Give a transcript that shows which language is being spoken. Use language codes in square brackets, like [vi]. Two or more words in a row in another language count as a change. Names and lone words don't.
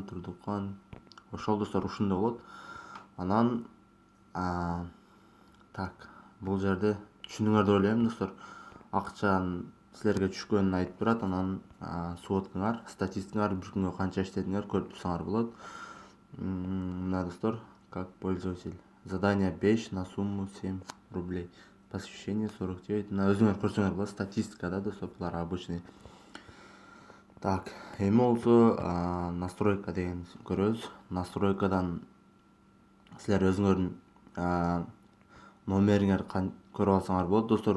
[ky] Ошол достор ушундай болот. Анан так, бул жерде түшүндүңөр деп ойлойм достор. Акчанын силерге түшкөнүн айтып турат. Анан сводкаңар, статистикаңар, бир күнгө канча иштедиңер көрүп турсаңар болот. Мына достор, [ru] как пользователь. Задание 5 на сумму 7 рублей. Посвящение 49. [ky] Мына өзүңөр көрсөңөр болот. Статистика да достор, булар обычный. Так, эми болсо настройка деген көрөбүз. Настройкадан силер өзүңөрдүн номериңер көрүп алсаңар болот достор.